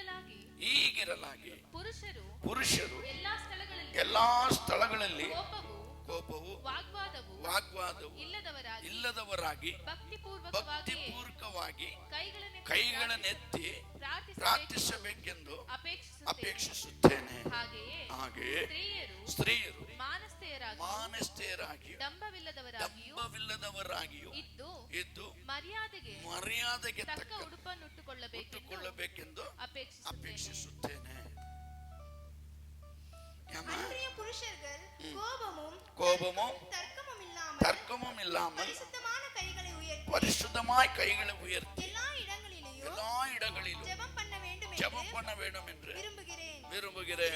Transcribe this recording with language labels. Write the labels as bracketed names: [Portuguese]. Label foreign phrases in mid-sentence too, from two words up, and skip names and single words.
[Kannada] ಹೀಗಿರಲಾಗಿ ಪುರುಷರು ಎಲ್ಲಾ ಸ್ಥಳಗಳಲ್ಲಿ ಕೋಪವು ವಾಗ್ವಾದವು ಇಲ್ಲದವರಾಗಿ ಭಕ್ತಿಪೂರ್ವಕವಾಗಿ ಕೈಗಳನ್ನೆತ್ತಿ ಪ್ರಾರ್ಥಿಸಬೇಕೆಂದು ಅಪೇಕ್ಷಿಸುತ್ತೇನೆ. ಹಾಗೆಯೇ ಸ್ತ್ರೀಯರು ಮಾನಸ್ಥೆಯರಾಗಿಯೂ ದಂಭವಿಲ್ಲದವರಾಗಿಯೂ ಇದ್ದು ಮರ್ಯಾದೆಗೆ ತಕ್ಕ ಉಟ್ಟುಕೊಳ್ಳಬೇಕೆಂದು ಅಪೇಕ್ಷಿಸುತ್ತೇನೆ. [Tamil] கோபமும் தர்க்கமும் இல்லாமல் பரிசுத்தமாய் கைகளை உயர்த்தி எல்லா இடங்களிலும் ஜெபம் பண்ண வேண்டும் என்று விரும்புகிறேன்.